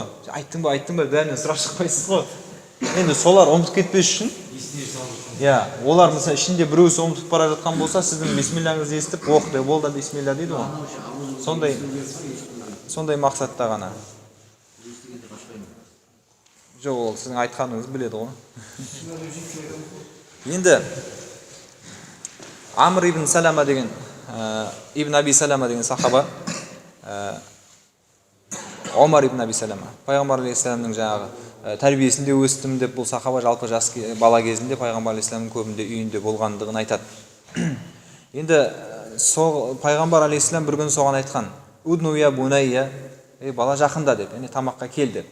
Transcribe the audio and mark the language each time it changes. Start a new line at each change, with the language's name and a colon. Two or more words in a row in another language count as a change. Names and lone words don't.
Kazakh: Айттың ба, бәрінен сұрап шықпайсыз ғой. Енді солар ұмытып кетпес үшін, олар мысалы ішінде біреусі ұмытып бара жатқан болса, сіздің бисмиллаңызды естіп, оқы, ол да бисмилля дейді ғой. Сондай мақсатта ғана. Жоқ, ол сіздің айтқаныңызды біледі ғой. Енді Амр ибн Салама деген, ибн Аби Салама деген сахаба, Омар ибн Аби Салама, пайғамбар алейхиссаламның жаңағы тәрбиесінде өстім деп, бұл сахаба жалпы жас бала кезінде пайғамбар алейхиссаламның көбінде үйінде болғандығын айтады. Енді пайғамбар алейхиссалам бір күн соған айтқан:
Arabic: "ادنُ يا بنيّ",
Kazakh: бала жақында деп, яғни тамаққа кел деп.